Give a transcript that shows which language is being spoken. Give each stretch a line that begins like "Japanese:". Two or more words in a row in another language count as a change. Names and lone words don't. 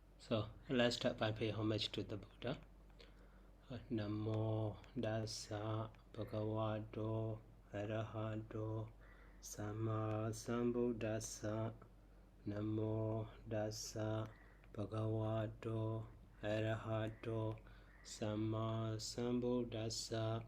English: So let's start by paying homage to the Buddha.
Pali: Namo Dasa Bhagavato Arahato Sama Sambuddhassa. Namo Dasa Bhagavato Arahato Sama Sambuddhassa.